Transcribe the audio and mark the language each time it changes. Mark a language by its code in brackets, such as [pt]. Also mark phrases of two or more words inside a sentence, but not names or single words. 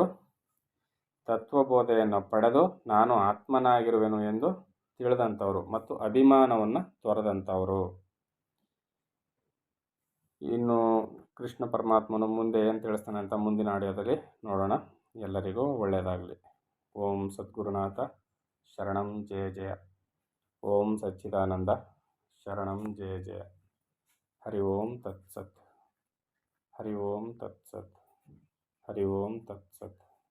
[kn] ತತ್ವಬೋಧೆಯನ್ನು ಪಡೆದು ನಾನು ಆತ್ಮನಾಗಿರುವೆನು ಎಂದು ತಿಳಿದಂಥವರು ಮತ್ತು ಅಭಿಮಾನವನ್ನು ತೊರೆದಂಥವರು. ಇನ್ನು ಕೃಷ್ಣ ಪರಮಾತ್ಮನು ಮುಂದೆ ಏನು ತಿಳಿಸ್ತಾನೆ ಅಂತ ಮುಂದಿನ ಆಡಿಯೋದಲ್ಲಿ ನೋಡೋಣ. ಎಲ್ಲರಿಗೂ ಒಳ್ಳೆಯದಾಗಲಿ. [sa] ॐ सद्गुरुनाथ शरणं जय जय. ॐ सच्चिदानन्द शरणं जय जय. हरि ॐ तत्सत्. हरि ॐ तत्सत्. हरि ॐ तत्सत्.